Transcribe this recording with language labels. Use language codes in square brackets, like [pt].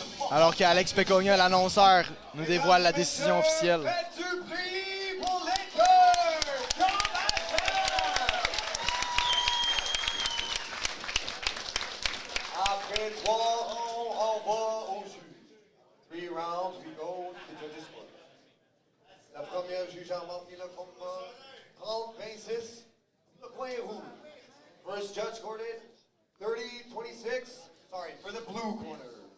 [fr] Alors qu'Alex Pecogna, l'annonceur, nous dévoile la décision officielle. Faites du bruit pour les cœurs! Après 3 rounds, on va au juge. [en] 3 rounds, we go to the judges' court. [fr] La première juge a marqué le combat 30-26, le coin rouge. [en] First judge scored 30-26, sorry, for the blue corner.